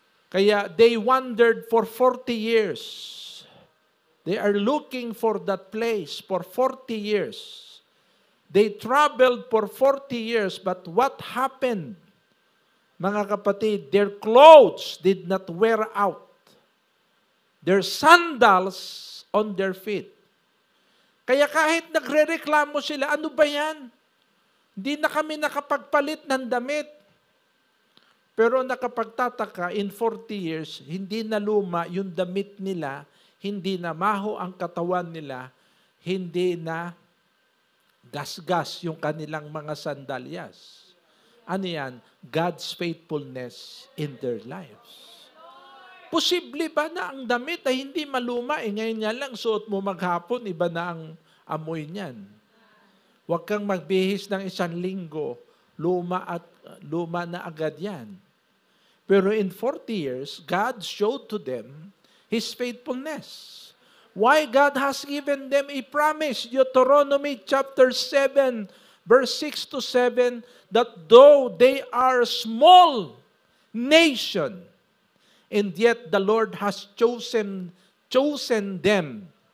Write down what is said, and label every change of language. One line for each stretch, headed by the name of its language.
English: Kaya they wandered for 40 years. They are looking for that place for 40 years. They traveled for 40 years, but what happened?
Filipino: Mga kapatid,
English: their clothes did not wear out. Their sandals on their feet.
Filipino: Kaya kahit nagre-reklamo sila, ano ba yan? Hindi na kami nakapagpalit ng damit. Pero nakapagtataka,
English: in 40 years,
Filipino: hindi na luma yung damit nila, hindi na maho ang katawan nila, hindi na gasgas yung kanilang mga sandalyas. Ano yan?
English: God's faithfulness in their lives.
Filipino: Posible ba na ang damit ay hindi maluma? Ngayon nga lang, suot mo maghapon, iba na ang amoy niyan. Huwag kang magbihis ng 1 linggo, luma na agad yan.
English: Pero in 40 years, God showed to them His faithfulness. Why God has given them a promise, Deuteronomy chapter 7, verse 6 to 7, that though they are a small nation, and yet the Lord has chosen them.